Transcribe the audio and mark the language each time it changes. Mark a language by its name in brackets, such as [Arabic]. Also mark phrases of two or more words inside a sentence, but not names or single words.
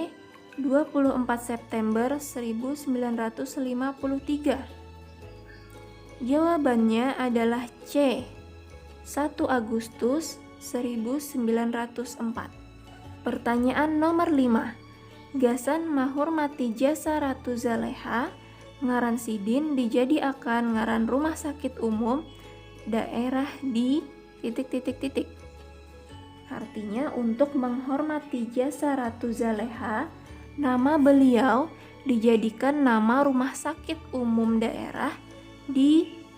[Indonesian] 24 September 1953. Jawabannya adalah C. 1 Agustus 1904. Pertanyaan nomor 5. [Banjar] Gasan menghormati jasa Ratu Zaleha, ngaran sidin dijadiakan ngaran rumah sakit umum daerah di ... [Indonesian] Artinya untuk menghormati jasa Ratu Zaleha, nama beliau dijadikan nama rumah sakit umum daerah di ...